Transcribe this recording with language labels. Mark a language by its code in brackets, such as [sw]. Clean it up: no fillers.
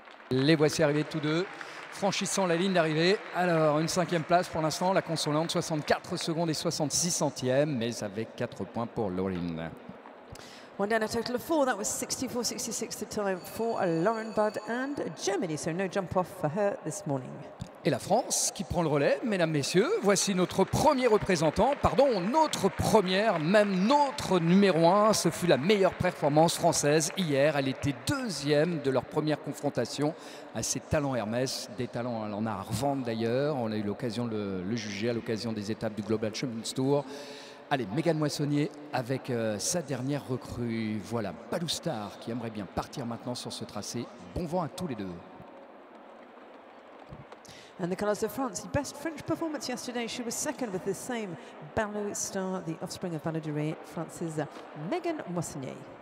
[fr] Les voici arrivés tous deux, franchissant la ligne d'arrivée. Alors, une 5e place pour l'instant, la consolante, 64 secondes et 66 centièmes, mais avec 4 points pour Lauren. [en] One down a total of 4. That was 64.66 the time for Lauren Budd and Germany. So no jump off for her this morning. [fr] Et la France qui prend le relais, mesdames, messieurs. Voici notre premier représentant, pardon, notre première, même notre numéro 1. Ce fut la meilleure performance française hier. Elle était 2e de leur première confrontation à ces talents Hermès. Des talents, elle en a à revendre d'ailleurs. On a eu l'occasion de le juger à l'occasion des étapes du Global Champions Tour. Allez, Megan Moissonnier avec sa dernière recrue. Voilà, Baloustar qui aimerait bien partir maintenant sur ce tracé. Bon vent à tous les deux. [en] And the colours of France, the best French performance yesterday. She was second with the same Baloustar, the offspring of Balladuret, France's Megan Moissonnier.